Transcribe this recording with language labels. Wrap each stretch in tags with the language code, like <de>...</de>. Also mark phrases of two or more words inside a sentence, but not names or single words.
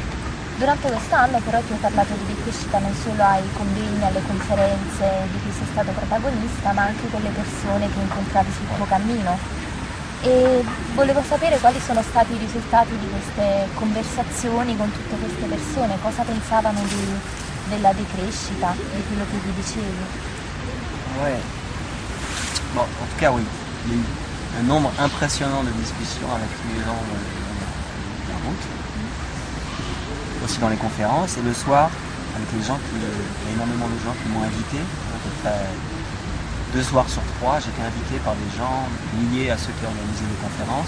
<it>Durante quest'anno però ti ho parlato di decrescita non solo ai convegni, alle conferenze di cui sei stato protagonista, ma anche con le persone che incontravi sul tuo cammino. E volevo sapere quali sono stati i risultati di queste conversazioni con tutte queste persone, cosa pensavano della decrescita, di quello che vi dicevi.</it> <fr>Ouais. Bon, en tout cas, oui. Il y a eu un nombre impressionnant de discussions avec tous les gens de la route, aussi dans les conférences, et le soir, avec les gens il y a énormément de gens qui m'ont invité, à peu près 2 soirs sur 3, j'étais invité par des gens liés à ceux qui organisaient les conférences.</fr>